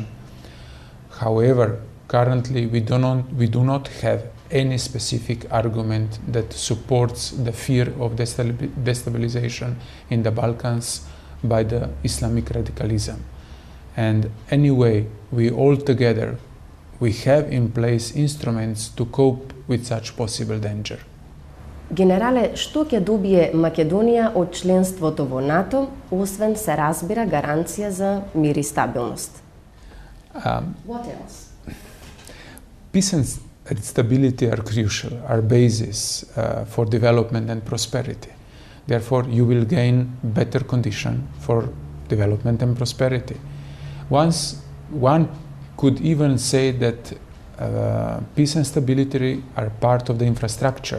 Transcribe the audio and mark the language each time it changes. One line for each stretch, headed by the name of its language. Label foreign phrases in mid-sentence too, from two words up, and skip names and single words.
English: However, currently we do not have any specific argument that supports the fear of destabilization in the Balkans by the Islamic radicalism. And anyway, we all together, we have in place instruments to cope with such possible danger.
Macedonian: Генерале, што ќе добие Македонија од членството во НАТО, освен се разбира гаранција за мир и стабилност?
English: What else? Peace and stability are crucial, are basis for development and prosperity. Therefore, you will gain better condition for development and prosperity. One could even say that peace and stability are part of the infrastructure.